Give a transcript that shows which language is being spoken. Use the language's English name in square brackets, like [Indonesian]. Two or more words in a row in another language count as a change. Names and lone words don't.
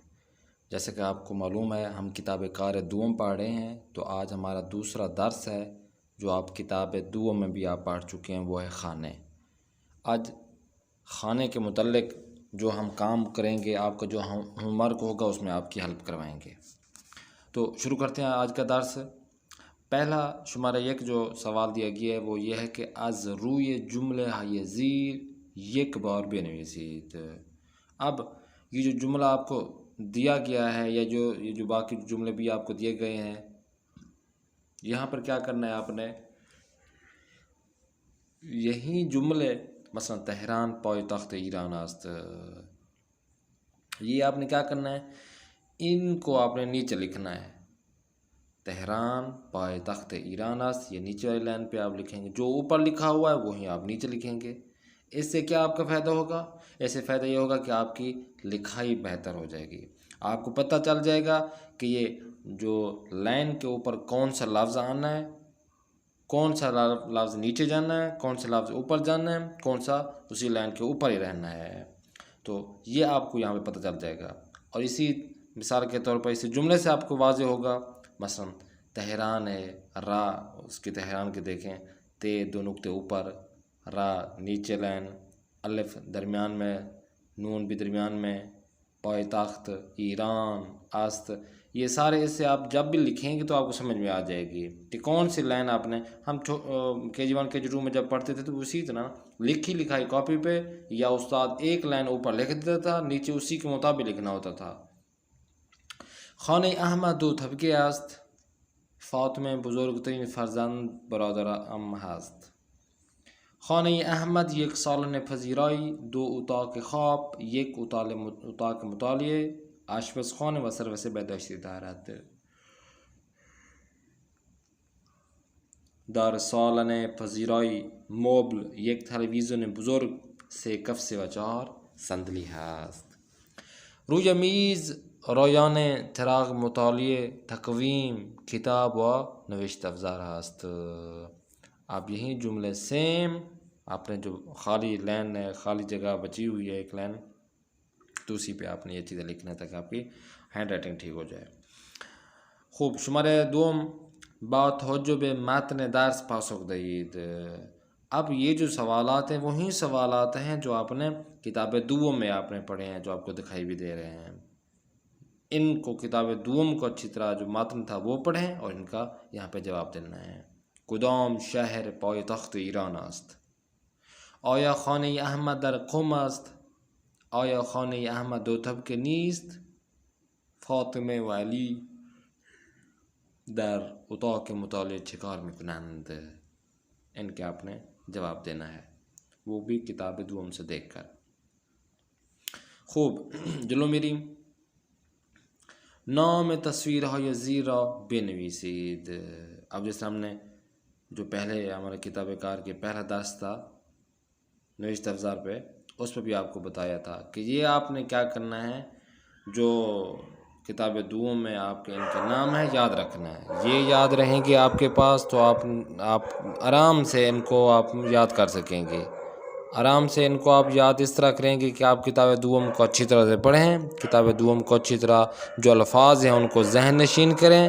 [Urdu] جیسے کہ آپ کو معلوم ہے ہم کتاب کار دوم پڑھ رہے ہیں، تو آج ہمارا دوسرا درس ہے جو آپ کتاب دوم میں بھی آپ پڑھ چکے ہیں، وہ ہے خانے۔ آج خانے کے متعلق جو ہم کام کریں گے، آپ کا جو ہوم ورک ہوگا اس میں آپ کی ہیلپ کروائیں گے۔ تو شروع کرتے ہیں آج کا درس۔ پہلا شمارہ ایک جو سوال دیا گیا ہے وہ یہ ہے کہ [Persian] از روی جملے های زیر یک بار بنویسید۔ [Urdu] اب یہ جو جملہ آپ کو دیا گیا ہے یا یہ جو باقی جملے بھی آپ کو دیے گئے ہیں، یہاں پر کیا کرنا ہے آپ نے، یہی جملے مثلا [Persian] تہران پایتخت ایران است، [Urdu] یہ آپ نے کیا کرنا ہے، ان کو آپ نے نیچے لکھنا ہے۔ [Persian] تہران پایتخت ایران است، [Urdu] یہ نیچے والی لائن پہ آپ لکھیں گے، جو اوپر لکھا ہوا ہے وہی آپ نیچے لکھیں گے۔ اس سے کیا آپ کا فائدہ ہوگا؟ اس سے فائدہ یہ ہوگا کہ آپ کی لکھائی بہتر ہو جائے گی۔ آپ کو پتہ چل جائے گا کہ یہ جو لائن کے اوپر کون سا لفظ آنا ہے، کون سا لفظ نیچے جانا ہے، کون سا لفظ اوپر جانا ہے، کون سا اسی لائن کے اوپر ہی رہنا ہے، تو یہ آپ کو یہاں پہ پتہ چل جائے گا۔ اور اسی مثال کے طور پر اسی جملے سے آپ کو واضح ہوگا، مثلا تہران ہے، را اس کے تہران کے دیکھیں، تے دو نقطے اوپر، را نیچے لائن، الف درمیان میں، نون بھی درمیان میں، [Persian] پایتخت ایران است، [Urdu] یہ سارے اس سے آپ جب بھی لکھیں گے تو آپ کو سمجھ میں آ جائے گی کہ کون سی لائن آپ نے، ہم KG1 KG2 میں جب پڑھتے تھے تو اسی طرح لکھی لکھائی کاپی پہ یا استاد ایک لائن اوپر لکھ دیتا تھا، نیچے اسی کے مطابق لکھنا ہوتا تھا۔ [Persian] خانه احمد دو طبقه است، فاطمه بزرگترین فرزند برادر ام هست. خانه احمد یک سالن پذیرایی، دو اتاق خواب، یک اتاق مطالعه، آشپزخانه و سرویس بهداشتی دارد. در سالن پذیرایی مبل یک تلویزیون بزرگ، 3 کفش و 4 صندلی هست. روی میز رایان چراغ مطالعه، تقویم، کتاب و نوشت افزار هست۔ [Urdu] اب یہی جملے سیم آپ نے جو خالی لائن ہے، خالی جگہ بچی ہوئی ہے ایک لائن، تو اسی پہ آپ نے یہ چیزیں لکھنا ہے تاکہ آپ کی ہینڈ رائٹنگ ٹھیک ہو جائے۔ [Persian] خوب، شماره دوم، با توجه به متن درس پاسخ دهید۔ [Urdu] اب یہ جو سوالات ہیں وہی سوالات ہیں جو آپ نے کتاب دوم میں آپ نے پڑھے ہیں، جو آپ کو دکھائی بھی دے رہے ہیں۔ ان کو کتاب دوم کو اچھی طرح جو متن تھا وہ پڑھیں اور ان کا یہاں پہ جواب دینا ہے۔ [Persian] کدام شہر پایتخت ایران است؟ آیا خانه احمد در قم است؟ آیا خانه احمد دو طبقه نیست؟ فاطمه و علی در اتاق مطالعه چکار میکنند؟ [Urdu] ان کے آپ نے جواب دینا ہے، وہ بھی کتاب دوم سے دیکھ کر۔ [Persian] خوب، جلو میری، نام تصویرهای زیر را بنویسید۔ [Urdu] اب جیسے ہم نے جو پہلے ہمارے کتاب کار کے پہلا درس تھا نوشت افزار پہ، اس پہ بھی آپ کو بتایا تھا کہ یہ آپ نے کیا کرنا ہے، جو کتاب دوم میں آپ کے ان کے نام ہے یاد رکھنا ہے۔ یہ یاد رہیں گے آپ کے پاس تو آپ آرام سے ان کو آپ یاد کر سکیں گے۔ آرام سے ان کو آپ یاد اس طرح کریں گے کہ آپ کتاب دوم کو اچھی طرح سے پڑھیں، کتاب دوم کو اچھی طرح جو الفاظ ہیں ان کو ذہن نشین کریں۔